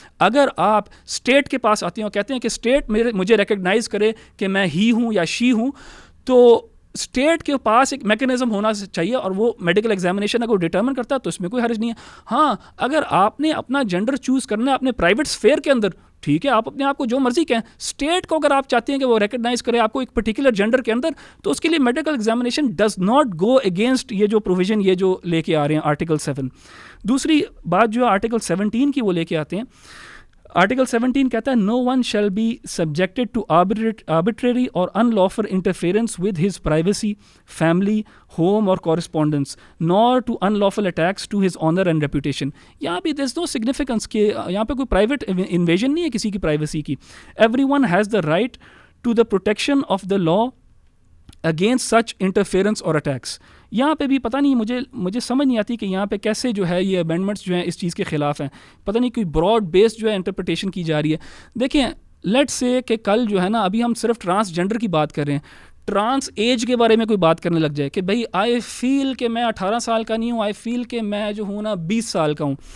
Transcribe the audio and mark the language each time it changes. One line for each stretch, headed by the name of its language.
Urdu: اگر آپ اسٹیٹ کے پاس آتے ہیں اور کہتے ہیں کہ اسٹیٹ مجھے ریکگنائز کرے کہ میں ہی ہوں یا شی ہوں, تو اسٹیٹ کے پاس ایک میکینزم ہونا چاہیے اور وہ میڈیکل ایگزامینیشن اگر ڈٹرمن کرتا ہے تو اس میں کوئی حرج نہیں ہے. ہاں, اگر آپ نے اپنا جینڈر چوز کرنا ہے اپنے پرائیویٹ اسفیئر کے اندر, ٹھیک ہے, آپ اپنے آپ کو جو مرضی کہیں, اسٹیٹ کو اگر آپ چاہتے ہیں کہ وہ ریکگنائز کرے آپ کو ایک پرٹیکولر جینڈر کے اندر, تو اس کے لیے medical examination
English: does not go against
Urdu: یہ جو پروویژن یہ جو لے کے آ رہے ہیں آرٹیکل 7. دوسری بات جو آرٹیکل 17 کی وہ لے کے آتے ہیں, آرٹیکل 17 کہتا ہے
English: no one shall be subjected to arbitrary or unlawful interference with his privacy, family, home or correspondence, nor to unlawful attacks to his honor and reputation.
Urdu: یہاں بھی
English: there's no significance
Urdu: کہ یہاں پہ کوئی
English: private invasion
Urdu: نہیں ہے کسی کی
English: privacy کی. Everyone has the right to the protection of the law against such interference اور attacks.
Urdu: یہاں پہ بھی پتہ نہیں مجھے سمجھ نہیں آتی کہ یہاں پہ کیسے جو ہے یہ امینڈمنٹس جو ہیں اس چیز کے خلاف ہیں. پتہ نہیں کوئی براڈ بیس جو ہے انٹرپریٹیشن کی جا رہی ہے. دیکھیں لیٹ سے کہ کل جو ہے نا ابھی ہم صرف ٹرانسجنڈر کی بات کر رہے ہیں, ٹرانس ایج کے بارے میں کوئی بات کرنے لگ جائے کہ بھائی آئی فیل کہ میں 18 سال کا نہیں ہوں, آئی فیل کہ میں جو ہوں نا 20 سال کا ہوں.